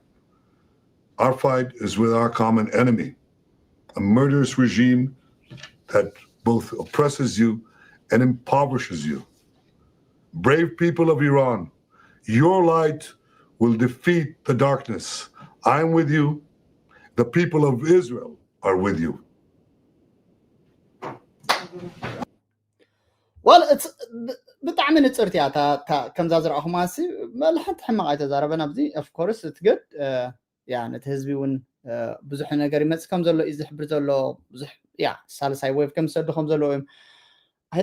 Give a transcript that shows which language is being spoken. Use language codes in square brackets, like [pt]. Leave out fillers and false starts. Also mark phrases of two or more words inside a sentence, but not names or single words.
[en] Our fight is with our common enemy, a murderous regime that both oppresses you and impoverishes you. Brave people of Iran, your light will defeat the darkness. I'm with you. The people of Israel are with you. Well, it's [ti] ብጣዕሚ ንፅርቲ እያ ከምዛ ዝረኣኹማሲ መልሓንቲ ሕማቕ ኣይተዛረበና ብዚ [en] of course it's good [ti] ያ ነቲ ህዝቢ እውን ብዙሕ ነገር ይመፅእ ከም ዘሎ እዩ ዝሕብር ዘሎ ብዙሕ ያ ሳልሳይ ዌቭ ከም ዝሰዱ ከም ዘለዎ እዮም I